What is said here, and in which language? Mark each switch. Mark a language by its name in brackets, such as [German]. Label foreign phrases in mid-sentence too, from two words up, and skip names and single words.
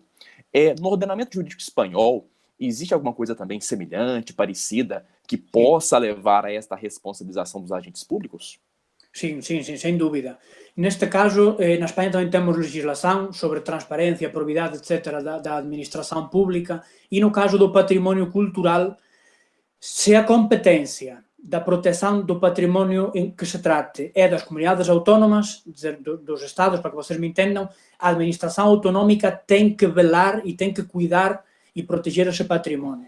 [Portuguese] No ordenamento jurídico espanhol, existe alguma coisa também semelhante, parecida, que possa levar a esta responsabilização dos agentes públicos? Sim, sem dúvida. [Galician] Neste caso, na Espanha tamén temos legislación sobre transparencia, probidade, etc. da administración pública, e no caso do patrimonio cultural, se a competencia da protección do patrimonio en que se trate é das comunidades autónomas, dos estados, [Portuguese] para que vocês me entendam, [Galician] a administración autonómica ten que velar e ten que cuidar e proteger ese patrimonio.